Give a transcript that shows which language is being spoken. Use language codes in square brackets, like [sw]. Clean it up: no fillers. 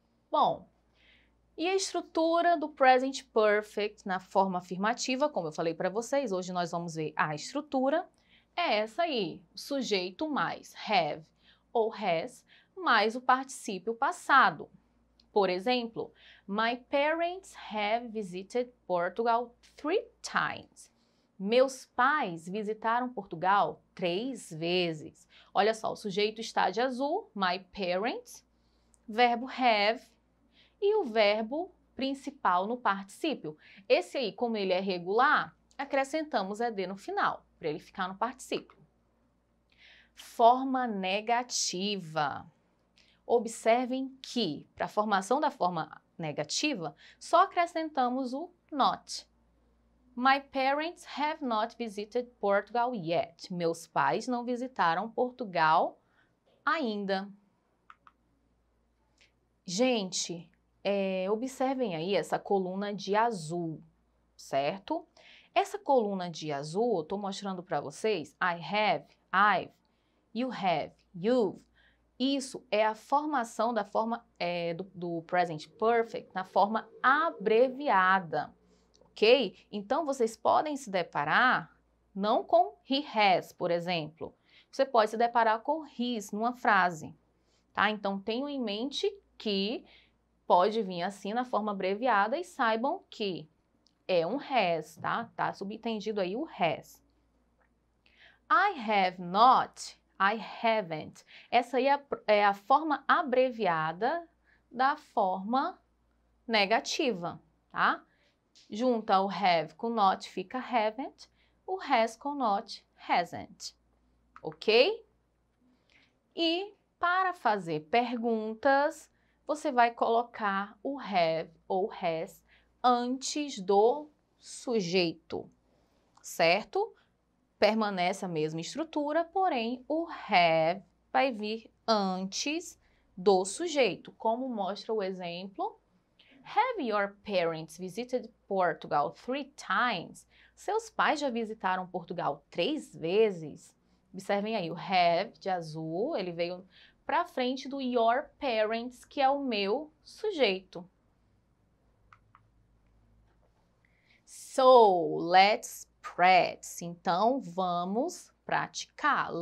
[pt] Bom, e a estrutura do present perfect na forma afirmativa, como eu falei para vocês, hoje nós vamos ver a estrutura, é essa aí, sujeito mais have ou has, mais o particípio passado. [en] Por exemplo, my parents have visited Portugal 3 times. [pt] Meus pais visitaram Portugal 3 vezes. Olha só, o sujeito está de azul, [en] my parents, [pt] verbo have, e o verbo principal no particípio. Esse aí, como ele é regular, acrescentamos ed no final, para ele ficar no particípio. Forma negativa. Observem que, para a formação da forma negativa, só acrescentamos o not. [en] My parents have not visited Portugal yet. [pt] Meus pais não visitaram Portugal ainda. Gente, observem aí essa coluna de azul, certo? Essa coluna de azul, eu estou mostrando para vocês, [en] I have, I've, you have, you've. [pt] Isso é a formação da forma do present perfect na forma abreviada, ok? Então, vocês podem se deparar não com he has, por exemplo. Você pode se deparar com his numa frase, tá? Então, tenham em mente que pode vir assim na forma abreviada e saibam que é um has, tá? Tá subentendido aí o has. [en] I have not, I haven't. [pt] Essa aí é a forma abreviada da forma negativa, tá? Junta o have com not fica haven't, o has com not, hasn't. Ok? E para fazer perguntas, você vai colocar o have ou has antes do sujeito, certo? Permanece a mesma estrutura, porém o have vai vir antes do sujeito, como mostra o exemplo. [en] Have your parents visited Portugal 3 times? [pt] Seus pais já visitaram Portugal 3 vezes? Observem aí, o have de azul, ele veio para frente do your parents, que é o meu sujeito. [en] So, let's practice. [pt] Então, vamos praticar.